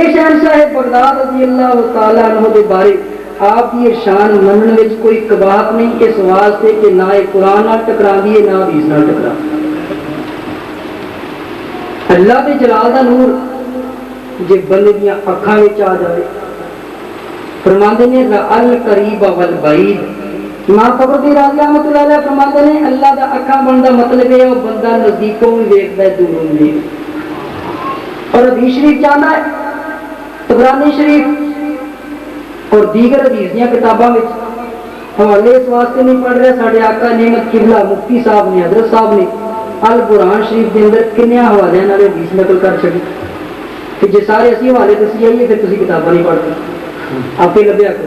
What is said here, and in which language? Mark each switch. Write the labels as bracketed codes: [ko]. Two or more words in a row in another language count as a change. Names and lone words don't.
[pa] یہ شہنشاہ بغداد [ar] رضي الله تعالى عنه [pa] دے بارے آپ کی شان منن وچ کوئی قباحت نہیں، اس واسطے کہ نا یہ قرآن نال ٹکراندی ہے نا حدیث نال ٹکراندی. اللہ دے جلال دا نور جے بندے دی اکھاں وچ آ جائے، فرماتے نے [ar] القريب والبعيد. [pa] امام فخرالدین رازی [ar] رحمة الله عليه [pa] فرماتے نے اللہ دا اکھاں بندا مطلب ہے وہ بندہ نزدیکوں بھی دیکھدا ہے، دوروں بھی دیکھدا. اور حدیث شریف جانا ہے، طبرانی شریف اور دیگر حدیث دی کتاباں وچ حوالے اس واسطے نہیں پڑھ رہے، ساڈے آقا نعمت قبلہ مفتی صاحب نے، حضرت صاحب نے القرآن شریف کے اندر کنے حوالے نال حدیث نقل کر چھڈی کہ جے سارے اسیں حوالے دسی جائیے پھر تسیں کتاباں نہیں پڑھدے، آپے لبھیا کرو.